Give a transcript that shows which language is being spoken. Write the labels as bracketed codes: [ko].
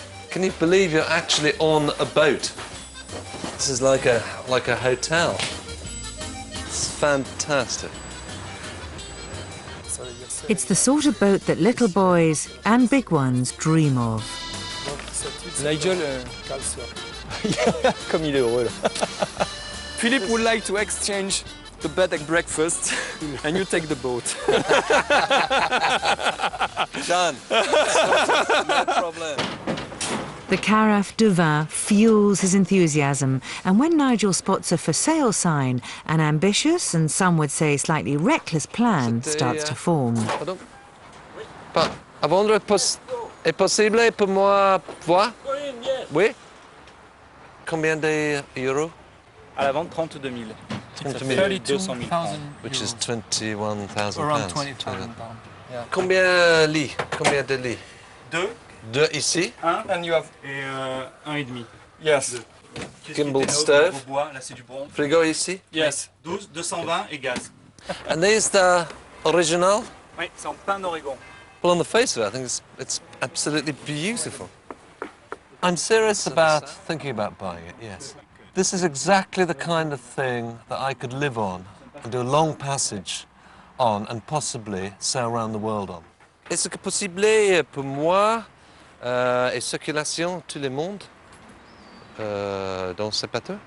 [en] Can you believe you're actually on a boat? This is like a hotel. It's fantastic. It's the sort of boat that little boys and big ones dream of. [fr] Nigel, comme il est heureux là. [en] Philippe would like to exchange the bed and breakfast, and you take the boat. Done. No problem. The carafe de vin fuels his enthusiasm, and when Nigel spots a for sale sign, an ambitious and some would say slightly reckless plan starts to form. [fr] Pardon? Avant est possible pour moi voir? Oui. Combien d'euros? À la vente, 32 000. [en] 32,000. Which is 21,000 Around pounds. 20,000 pounds. Yeah. [fr] Combien lits? Combien de lits? 2. 2 ici. 1. [en] And you have... [fr] Et 1,5. [en] Yes. Gimbal stove. [fr] Au bois, là c'est du bronze. Frigo ici. [en] Yes. [fr] 12, 220 et gaz. [en] And these the original? [fr] Oui, c'est en pin d'Oregon. [en] Well, on the face of it, I think it's absolutely beautiful. I'm serious about thinking about buying it, yes. This is exactly the kind of thing that I could live on and do a long passage on and possibly sail around the world on. [fr] Est-ce que possible pour moi et circulation tout le monde dans ce bateau?